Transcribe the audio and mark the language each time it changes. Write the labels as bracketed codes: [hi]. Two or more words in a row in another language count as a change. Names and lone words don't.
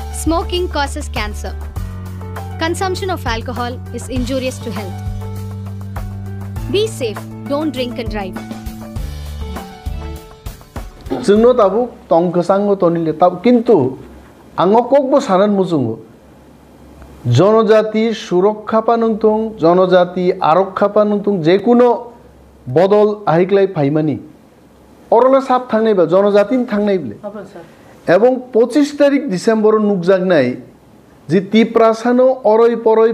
[en] Smoking causes cancer. Consumption of alcohol is injurious to health. Be safe, don't drink and drive. [trp] Jengno tabu tong kesango tonile tabu kintu angokokbo sanan mujungo জনজাতি সুরক্ষা পানুংথং জনজাতি আরক্ষা পানুংথং [bn] যে কোনো বদল [trp] আহিকলাই ফাইমানি অরলা সাপ থাংনাইবা জনজাতিন থাংনাইবলে এবং [bn] 25 তারিখ ডিসেম্বর [trp] নুকজাগনাই যে তিপ্রাসানো অরই পরই